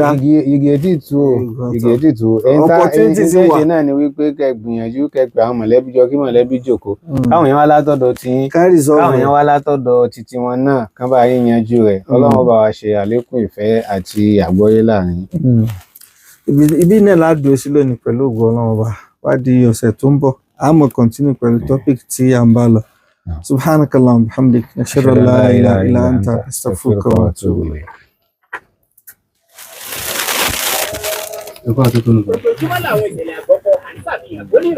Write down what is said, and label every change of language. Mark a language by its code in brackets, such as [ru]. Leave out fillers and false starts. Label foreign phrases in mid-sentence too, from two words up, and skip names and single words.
[yo] igi etí tu opportunity náà ni wípé kẹ́ gbìyànjú kẹ́ pé àwọn mọ̀lẹ́bí jọ kí mọ̀lẹ́bí jókòó káwọn èèyàn wá látọ̀dọ̀ tí káwọn èèyàn wá látọ̀dọ̀ títí wọn náà kán bá yín yanjú rẹ̀ Ọlọ́run bá wa ṣe àlékún ìfẹ́ àti àgbọ́yé láàrin. ibi náà ládùú sí lónìí pẹ̀lú ògo Ọlọ́run ọba wá di ọ̀sẹ̀ tó ń bọ̀ a máa continue pẹ̀lú topic tí à ń bá lọ. [ar] سبحانك اللهم وبحمدك نشهد أن لا إله إلا أنت أستغفرك وأتوب إليك. [yo] Ojoojúmọ́ làwọn ìṣẹ̀lẹ̀ àkọ́kọ́ à ń ṣàfihàn